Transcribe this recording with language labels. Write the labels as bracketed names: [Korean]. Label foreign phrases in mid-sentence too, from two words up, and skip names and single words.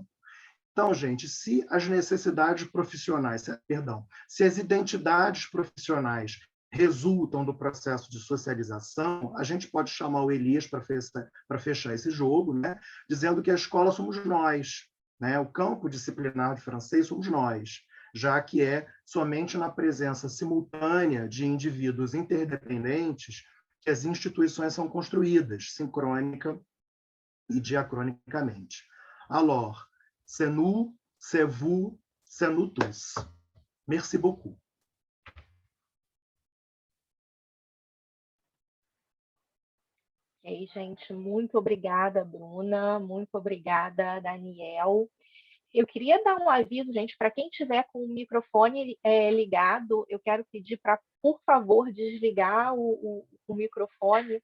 [Portuguese] Então, gente, se as necessidades profissionais, se as identidades profissionais resultam do processo de socialização, a gente pode chamar o Elias para fechar esse jogo, né, dizendo que a escola somos nós, né, o campo disciplinar de francês somos nós, já que é somente na presença simultânea de indivíduos interdependentes que as instituições são construídas, sincrônica e diacronicamente. [French] Alors, c'est nous, c'est vous, c'est nous tous. Merci beaucoup. [Portuguese] Ok, gente, muito obrigada, Bruna, muito obrigada, Daniel. Eu queria dar um aviso, gente, para quem tiver com o microfone ligado, eu quero pedir para, por favor, desligar o microfone.